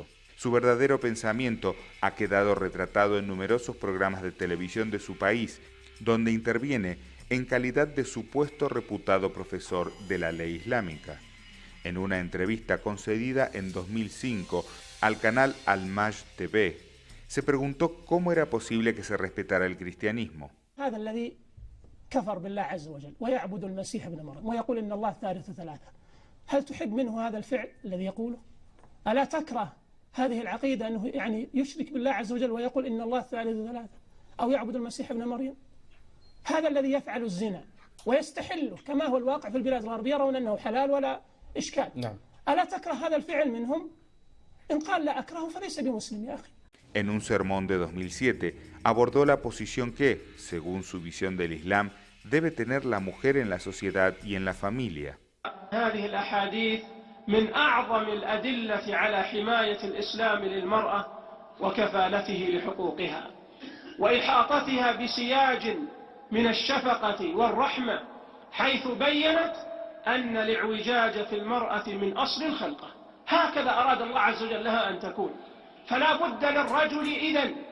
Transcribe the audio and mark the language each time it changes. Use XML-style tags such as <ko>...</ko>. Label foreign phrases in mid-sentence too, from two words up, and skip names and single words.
<es>Su verdadero pensamiento ha quedado retratado en numerosos programas de televisión de su país, donde interviene en calidad de supuesto reputado profesor de la ley islámica. En una entrevista concedida en 2005 al canal Al-Majd TV, se preguntó cómo era posible que se respetara el cristianismo.</es> <ar>كفر بالله عز وجل ويعبد المسيح ابن مريم ويقول إن الله ثالث ثلاثة هل تحب منه هذا الفعل الذي يقوله؟ ألا تكره هذه العقيدة أنه يعني يشرك بالله عز وجل ويقول إن الله ثالث ثلاثة أو يعبد المسيح ابن مريم؟ هذا الذي يفعل الزنا ويستحله كما هو الواقع في البلاد الغربية يرون أنه حلال ولا إشكال. نعم. ألا تكره هذا الفعل منهم؟ إن قال لا أكرهه فليس بمسلم يا أخي.</ar> <es>En un sermón de 2007, abordó la posición que, según su visión del Islam, debe tener la mujer en la sociedad y en la familia.</es> <ar>هذه الأحاديث من أعظم الأدلة على حماية الإسلام للمرأة وكفالته لحقوقها وإحاطتها بسياج من الشفقة والرحمة حيث بينت أن الاعوجاج في المرأة من أصل الخلقة هكذا أراد الله عز وجل لها أن تكون فلا بد للرجل إذن</ar>